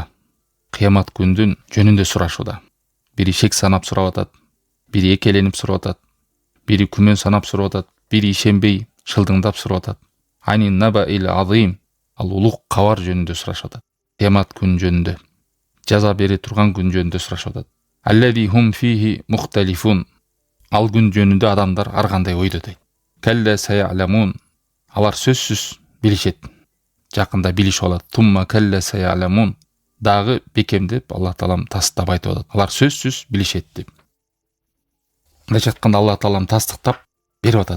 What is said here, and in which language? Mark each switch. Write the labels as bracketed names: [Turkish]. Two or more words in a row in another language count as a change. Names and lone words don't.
[Kyrgyz] Кыямат күндүн жөнүндө сурашууда. Бири шек санап сурап атат, бири экеленип сурап атат, бири күмөн санап сурап атат, бири ишенбей шылдыңдап сурап атат. [Arabic] عن النبإ العظيم, [Kyrgyz] ал улук кабар жөнүндө сурашып атат. Кыямат күнү жөнүндө, жаза бере турган күн жөнүндө сурашып атат. [Arabic] الذين هم فيه مختلفون, [Kyrgyz] ал күн жөнүндө адамдар ар кандай ойдо дейт. [Arabic] كلا سيعلمون, [Kyrgyz] алар сөзсүз билишет. Жакында билишип алат. [Arabic] ثم كلا سيعلمون, [Kyrgyz] дагы бекемдеп Аллах Таалам тастап айтып атат. Алар сөзсүз билишет деп. Мындайча айтканда Аллах Таалам тастыктап берип атат.